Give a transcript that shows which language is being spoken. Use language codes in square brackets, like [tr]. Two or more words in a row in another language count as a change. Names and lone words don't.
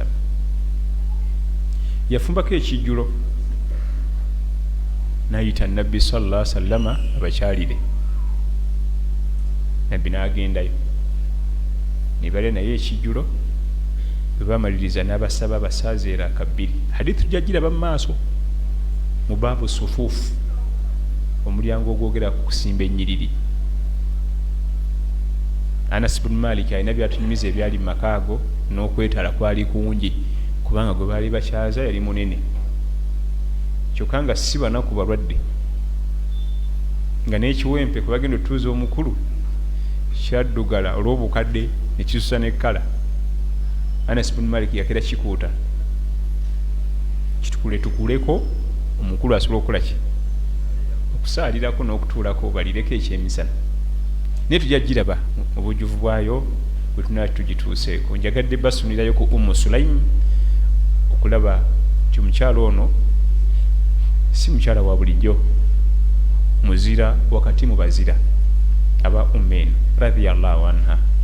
[lg] Yafumbako ekijjulo n'ayita nabbi [ar] صلى الله عليه وسلم [lg] abakyalire, nabbi n'agendayo ne balya naye ekijjulo. Bwe bamaliriza n'abasaba basaaze eraka 2. Hadithi tujja giraba mu maaso mu [ar] باب صفوف, [lg] omulyango ogwogera ku kusimba ennyiriri. Anas bin Malik alina byatunyumiza ebyali mu maka ago, n'okwetala kwali kungi kubanga gwe baali bakyaza yali munene, kyokka nga si banaku balwadde, nga n'ekiwempe kwe bagenda otuuza omukulu kyaddugala olw'obukadde ne kisusa n'ekkala. Anas bin Malik yakera kikuuta kitukuletukuleko omukulu asobola okukola ki, okusaalirako n'okutuulako balireko ekyemisana. Naye tujja giraba mu bujjuvu bwayo bwe tunaa tugituuseeko. Njagadde basunirayo ku Sulaim okulaba nti omukyalo ono si mukyala wa bulijjo, muzira wakati mu bazira aba eno [ar] رضي الله عنها.